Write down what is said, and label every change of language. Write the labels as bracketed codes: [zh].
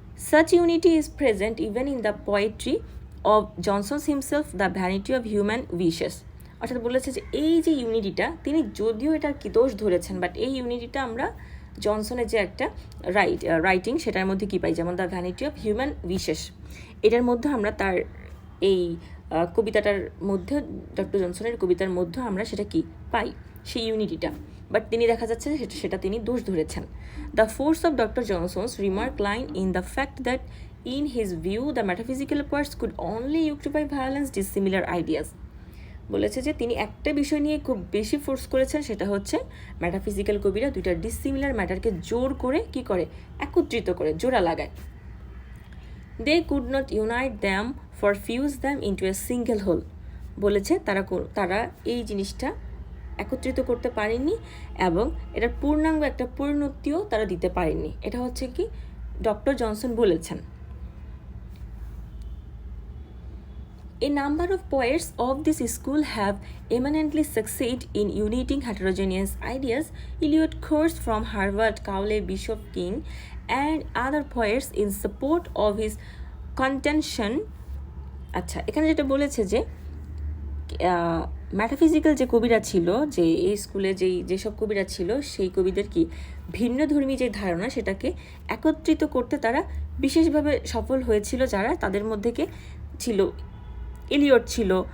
[en] Such unity is present even in the poetry of Johnson himself, the vanity of human wishes. [bn] অর্থাৎ বলেছে যে এই যে ইউনিটিটা, তিনি যদিও এটার কি দোষ ধরেছেন, বাট এই ইউনিটিটা আমরা জনসনের যে একটা রাইটিং সেটার মধ্যে কি পাই, যেমন the vanity of human wishes, এটার মধ্যে আমরা তার এই কবিতাটার মধ্যে, ডক্টর জনসনের কবিতার মধ্যে আমরা সেটা কি পাই, সেই ইউনিটিটা, বাট তিনি দেখা যাচ্ছে যে সেটা তিনি দোষ ধরেছেন। [en] The force of doctor Johnson's remark lies in the fact that in his view the metaphysical poets could only yoked by violence dissimilar ideas. [bn] বলেছে যে তিনি একটা বিষয় নিয়ে খুব বেশি ফোর্স করেছেন, সেটা হচ্ছে মেটাফিজিক্যাল কবিরা দুইটা ডিসিমিলার ম্যাটারকে জোর করে কি করে, একত্রিত করে জোড়া লাগায়। [en] They could not unite them for fuse them into a single whole. [bn] বলেছে তারা এই জিনিসটা একত্রিত করতে পারেননি এবং এটার পূর্ণাঙ্গ একটা পরিণতিও তারা দিতে পারেননি, এটা হচ্ছে কি ডক্টর জনসন বলেছেন। [en] A number of poets of this school have eminently succeeded in uniting heterogeneous ideas. Eliot quotes from Harvard, Cowley, Bishop King, and other poets in support of his contention. [bn] আচ্ছা, এখানে যেটা বলেছে যে metaphysical যে কবিরা ছিল, যে এই স্কুলে যেসব কবিরা ছিল, সেই কবিদের কি ভিন্নধর্মী যে ধারণা সেটাকে একত্রিত করতে তারা বিশেষভাবে সফল হয়েছিল, যারা তাদের মধ্যে ছিল এলিয়ট ছিল,